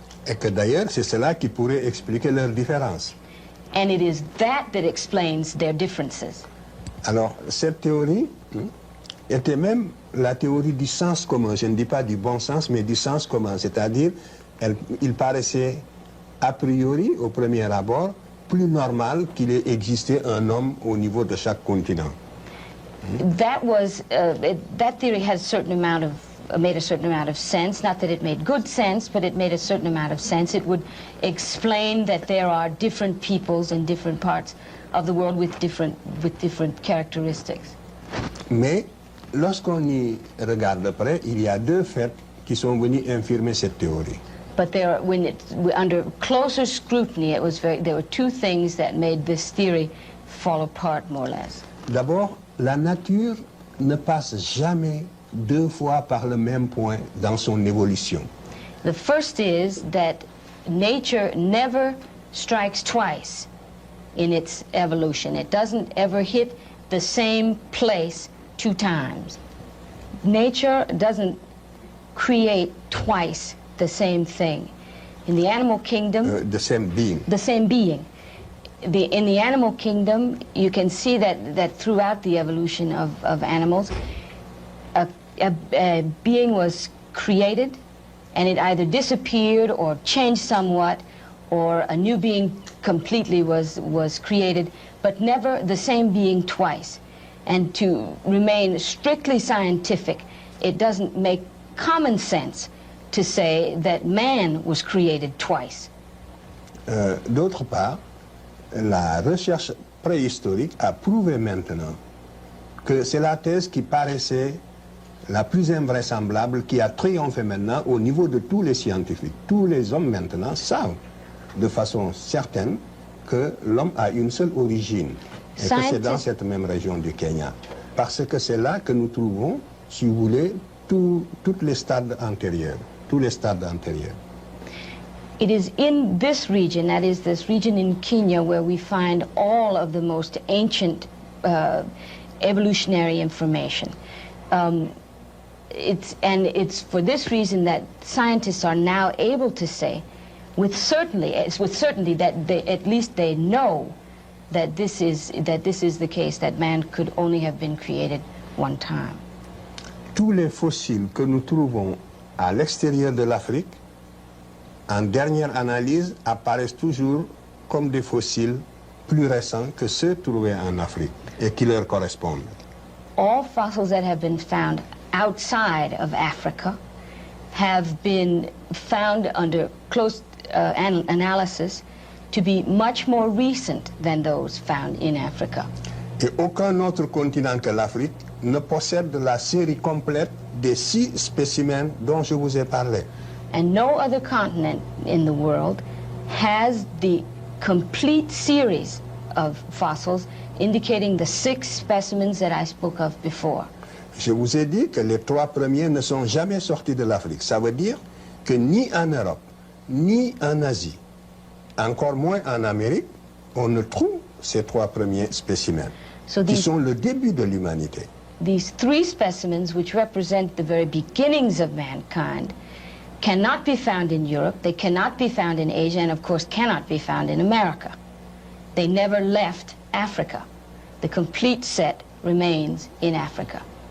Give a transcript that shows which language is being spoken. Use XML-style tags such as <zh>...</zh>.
<fr>Et que d'ailleurs, c'est cela qui pourrait expliquer leurs différences.</fr> <en>And it is that explains their differences.</en> <fr>Alors, cette théorie était même la théorie du sens commun. Je ne dis pas du bon sens, mais du sens commun. C'est-à-dire, il paraissait a priori, au premier abord, plus normal qu'il ait existé un homme au niveau de chaque continent.</fr> <en>That theory has made a certain amount of sense. Not that it made good sense, but it made a certain amount of sense. It would explain that there are different peoples in different parts of the world with different characteristics.</en> <fr>Mais lorsqu'on y regarde de près, il y a 2 faits qui sont venus infirmer cette théorie.</fr> <en>But under closer scrutiny, there were 2 things that made this theory fall apart more or less.</en> <fr>D'abord, la nature ne passe jamais 2 fois par le même point dans son évolution.</fr> <en>The first is that nature never strikes twice in its evolution. It doesn't ever hit the same place 2 times. Nature doesn't create twice the same thing. In the animal kingdom... the same being. The same being. in the animal kingdom, you can see that throughout the evolution of animals, a being was created, and it either disappeared or changed somewhat, or a new being completely was created, but never the same being twice. And to remain strictly scientific, it doesn't make common sense to say that man was created twice.</en> <fr>D'autre part, la recherche préhistorique a prouvé maintenant que c'est la thèse qui paraissait la plus invraisemblable, qui a triomphé maintenant au niveau de tous les scientifiques. Tous les hommes maintenant savent de façon certaine que l'homme a une seule origine et que c'est dans cette même région du Kenya. Parce que c'est là que nous trouvons, si vous voulez, toutes les stades antérieurs, tous les stades antérieurs.</fr> <en>It is in this region, that is this region in Kenya, where we find all of the most ancient evolutionary information. It's for this reason that scientists are now able to say, with certainty that at least they know that this is the case, that man could only have been created one time.</en> <fr>Tous les fossiles que nous trouvons à l'extérieur de l'Afrique, en dernière analyse, apparaissent toujours comme des fossiles plus récents que ceux trouvés en Afrique et qui leur correspondent.</fr> <en>All fossils that have been found outside of Africa have been found under close analysis to be much more recent than those found in Africa.</en> <fr>Et aucun autre continent que l'Afrique ne possède la série complète des 6 spécimens dont je vous ai parlé.</fr> <en>And no other continent in the world has the complete series of fossils indicating the 6 specimens that I spoke of before.</en> <fr>Je vous ai dit que les 3 premiers ne sont jamais sortis de l'Afrique. Ça veut dire que ni en Europe, ni en Asie, encore moins en Amérique, on ne trouve ces 3 premiers spécimens, qui sont le début de l'humanité.</fr> <en>These 3 specimens, which represent the very beginnings of mankind, cannot be found in Europe, they cannot be found in Asia, and of course cannot be found in America. They never left Africa. The complete set remains in Africa.</en>